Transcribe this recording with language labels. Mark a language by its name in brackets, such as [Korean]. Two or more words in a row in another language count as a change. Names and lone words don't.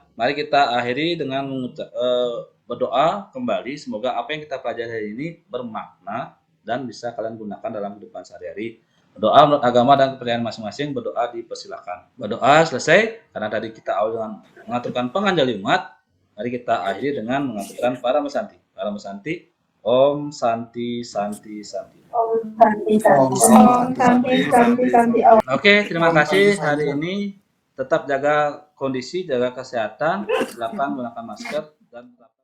[Indonesian] Mari kita akhiri dengan berdoa kembali. Semoga apa yang kita pelajari hari ini bermakna dan bisa kalian gunakan dalam kehidupan sehari-hari. Berdoa menurut agama dan kepercayaan masing-masing, berdoa dipersilakan. Berdoa selesai, karena tadi kita awal dengan mengaturkan penganjali umat. Mari kita akhiri dengan mengaturkan para mesanti. [Sanskrit] परम शान्ति ॐ शान्ति शान्ति शान्ति. ॐ शान्ति शान्ति। ॐ शान्ति शान्ति शान्ति. [Indonesian] Oke, terima kasih hari ini. Tetap jaga kondisi, jaga kesehatan. Silakan gunakan masker dan